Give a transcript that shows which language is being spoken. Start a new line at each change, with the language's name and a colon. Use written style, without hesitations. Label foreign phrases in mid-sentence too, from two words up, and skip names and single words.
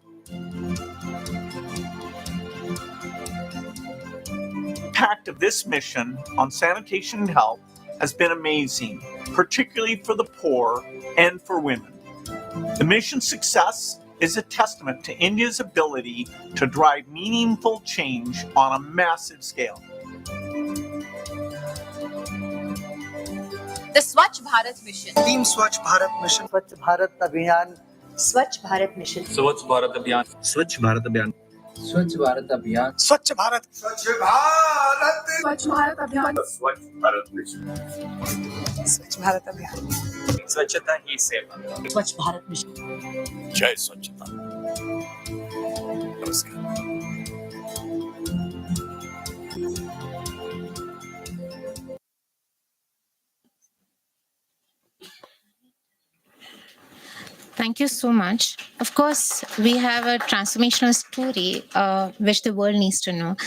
English: The impact of this mission on sanitation and health has been amazing, particularly for the poor and for women. The mission's success is a testament to India's ability to drive meaningful change on a massive scale. The Swachh Bharat Mission. Team Swachh Bharat Mission. Swachh Bharat Abhiyan. Swachh Bharat Mission. Swachh Bharat Abhiyan. Swachh Bharat Abhiyan. Swachh Bharat Abhiyan. Swachh Bharat. Swachh Bharat. Swachh Bharat Abhiyan. Swachh Bharat Mission. Swachh Bharat Abhiyan. Swachhata Hi Seva. Swachh Bharat Mission.
Hindi: Jai Swachhata. Namaskar.
English: Thank you so much. Of course, we have a transformational story which the world needs to know.